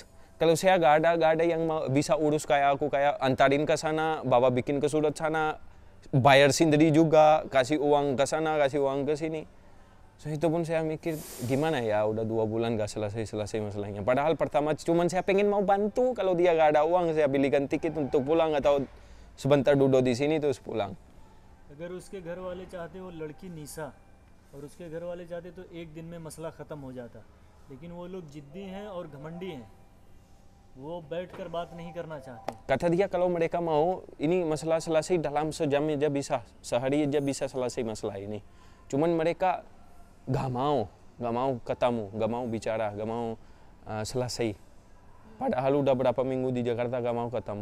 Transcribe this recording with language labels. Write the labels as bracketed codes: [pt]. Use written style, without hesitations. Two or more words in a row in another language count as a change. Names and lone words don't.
[id] Kalau saya gak ada yang bisa urus kayak aku, kayak antarin ke sana, bawa bikin ke surat sana, bayar sendiri juga, kasih uang ke sana, kasih uang ke sini. So itu pun saya mikir gimana ya, udah 2 bulan gak selesai masalahnya. Padahal pertama cuman saya pengen mau bantu, kalau dia gak ada uang saya belikan tiket untuk pulang atau sebentar duduk di sini terus pulang. [hi] अगर उसके घर वाले चाहते वो लड़की नीसा और उसके घर वाले चाहते तो एक दिन में मसला ख़त्म हो जाता, लेकिन वो लोग जिद्दी हैं और घमंडी हैं, वो बैठकर बात नहीं करना चाहते. [id] Kata dia kalau mereka mau ini masalah selesai dalam sejam aja bisa, sehari aja bisa selesai masalah ini. Cuman mereka gak mau ketemu, gak mau bicara, gak mau selesai. Padahal udah berapa minggu di Jakarta gak mau ketemu.